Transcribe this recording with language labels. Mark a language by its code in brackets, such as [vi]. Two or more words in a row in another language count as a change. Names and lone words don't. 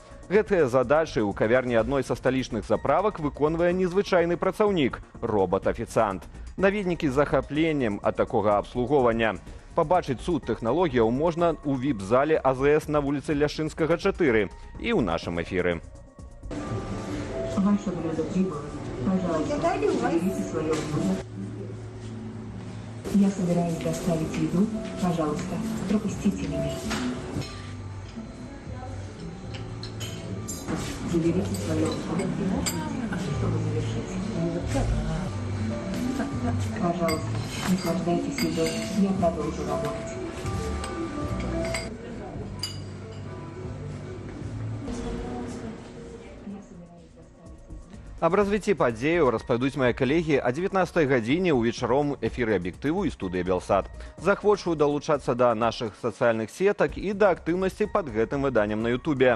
[be] Гэтыя задачы ў кавярні адной са сталічных заправак выконвае незвычайны працаўнік – робат-афіцыант. Наведнікі з захапленнем ад такога абслуговання. Пабачыць цуд тэхналогіяў можна ў віп-зале АЗС на вуліцы Ляшынскага, 4 і ў нашым эфіры. [ru] Ваше блюдо прибыло. Пожалуйста, заберите свое блюдо. Я собираюсь доставить еду. Пожалуйста, пропустите меня. Заберите свое блюдо, чтобы завершить. Пожалуйста, наслаждайтесь едой. Я продолжу работать. [be] Аб развіцці падзеяў распавядуць мае калегі о 19 гадзіне ў вечаром эфіры аб'ектыву і студыі Белсат. Захвочую далучацца да нашых сацыяльных сетак і да актыўнасці пад гэтым выданнем на Ютубе.